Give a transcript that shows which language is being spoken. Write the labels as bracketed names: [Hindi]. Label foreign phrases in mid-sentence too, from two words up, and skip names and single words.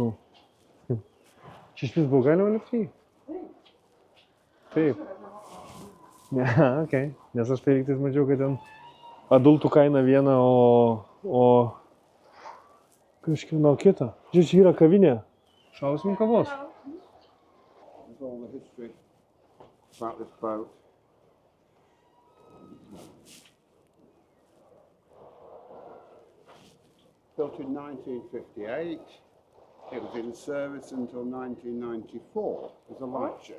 [Lithuanian] Čia iš vis buvo galima lipti? Taip. Ne, okei. Nes aš tai lygtais mačiau, kad ten adultų kaina viena, o kažkieno kita. Žiūrėk, čia yra kavinė. Šausim kavos. [English] About this boat. Built in 1958. It was in service until 1994 as a lightship.